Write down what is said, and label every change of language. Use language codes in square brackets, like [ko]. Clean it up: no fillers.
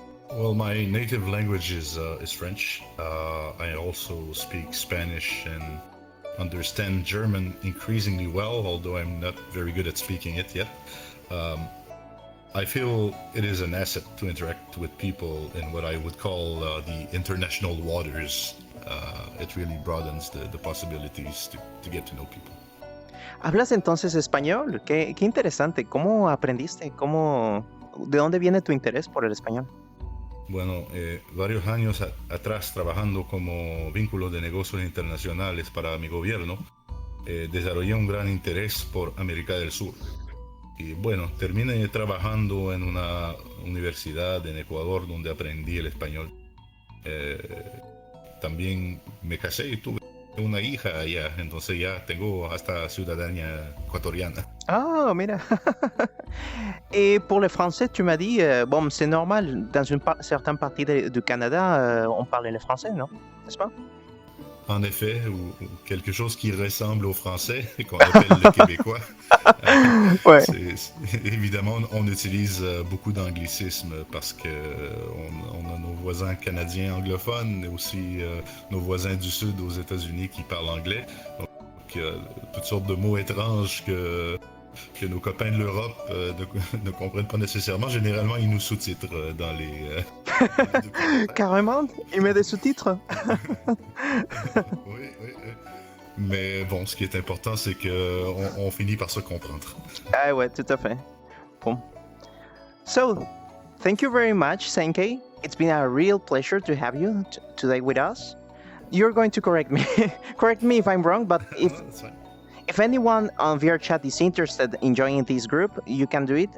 [en] Well, my native language is French. I also speak Spanish and understand German increasingly well, although I'm not very good at speaking it yet. I feel it is an asset to interact with people in what I would call the international waters. It really broadens the possibilities to get to know people. [es] ¿Hablas entonces español? Qué interesante. ¿Cómo aprendiste? ¿De dónde viene tu interés por el español? Bueno, varios años atrás, trabajando como vínculo de negocios internacionales para mi gobierno, desarrollé un gran interés por América del Sur. Y bueno, terminé trabajando en una universidad en Ecuador donde aprendí el español. Eh, También me casé y tuve una hija allá, entonces ya tengo hasta ciudadanía ecuatoriana. Ah, mira. [fr] Et pour le français, tu m'as dit, bon, c'est normal, dans une certaine partie du Canada, on parlait le français, non? N'est-ce pas? En effet, ou quelque chose qui ressemble au français, qu'on appelle le québécois. Ouais. Évidemment, on utilise beaucoup d'anglicismes parce que on a nos voisins canadiens anglophones et aussi nos voisins du Sud aux États-Unis qui parlent anglais. Donc, toutes sortes de mots étranges que nos copains de l'Europe ne comprennent pas nécessairement. Généralement, ils nous sous-titrent dans les Carrément? Il met des sous-titres? Oui, oui, oui. Mais bon, ce qui est important, c'est qu'on finit par se comprendre. Ah ouais, tout à fait. Bon. [en] So, thank you very much, Zengei. It's been a real pleasure to have you today with us. You're going to correct me. Correct me if I'm wrong, but No, that's fine. if anyone on VRChat is interested in joining this group, you can do it.